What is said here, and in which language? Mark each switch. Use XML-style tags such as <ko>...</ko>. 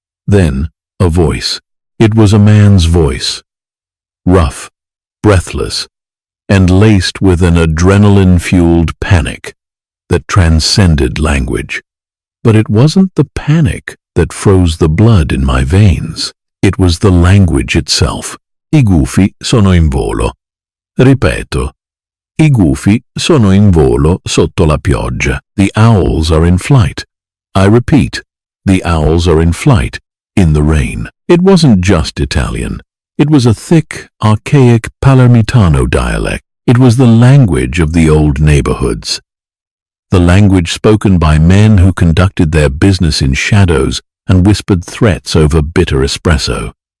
<en>Then, a voice. It was a man's voice, rough, breathless, and laced with an adrenaline-fueled panic that transcended language. But it wasn't the panic that froze the blood in my veins. It was the language itself.</en> <it>I gufi sono in volo. Ripeto. I gufi sono in volo sotto la pioggia.</it> <en>The owls are in flight. I repeat, the owls are in flight in the rain. It wasn't just Italian. It was a thick, archaic Palermitano dialect. It was the language of the old neighborhoods. The language spoken by men who conducted their business in shadows and whispered threats over bitter espresso.</en>